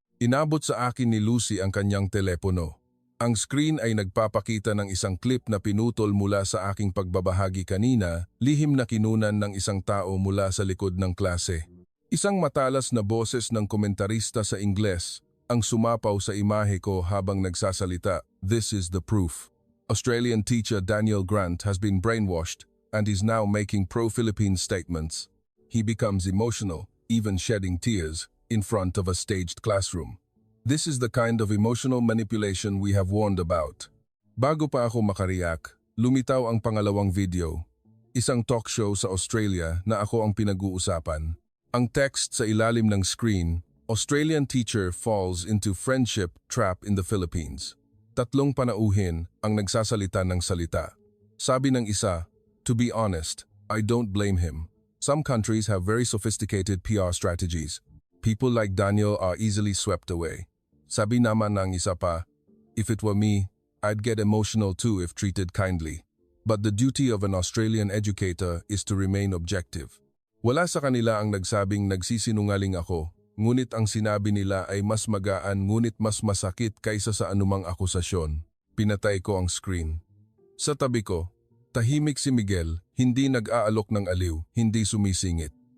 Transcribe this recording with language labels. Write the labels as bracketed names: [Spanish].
[Filipino] Inabot sa akin ni Lucy ang kanyang telepono. Ang screen ay nagpapakita ng isang clip na pinutol mula sa aking pagbabahagi kanina, lihim na kinunan ng isang tao mula sa likod ng klase. Isang matalas na boses ng komentarista sa Ingles ang sumapaw sa imahe ko habang nagsasalita, [English] "This is the proof. Australian teacher Daniel Grant has been brainwashed and is now making pro-Philippine statements." He becomes emotional, even shedding tears, in front of a staged classroom. This is the kind of emotional manipulation we have warned about. [Filipino] Bago pa ako makariyak, lumitaw ang pangalawang video. Isang talk show sa Australia na ako ang pinag-uusapan. Ang text sa ilalim ng screen, [English] Australian teacher falls into friendship trap in the Philippines. [Filipino] Tatlong panauhin ang nagsasalita ng salita. Sabi ng isa, [English] "To be honest, I don't blame him. Some countries have very sophisticated PR strategies. People like Daniel are easily swept away." [Filipino] Sabi naman ng isa pa, [English] "If it were me, I'd get emotional too if treated kindly. But the duty of an Australian educator is to remain objective." [Filipino] Wala sa kanila ang nagsabing nagsisinungaling ako, ngunit ang sinabi nila ay mas magaan ngunit mas masakit kaysa sa anumang akusasyon. Pinatay ko ang screen. Sa tabi ko, tahimik si Miguel, hindi nag-aalok ng aliw, hindi sumisingit.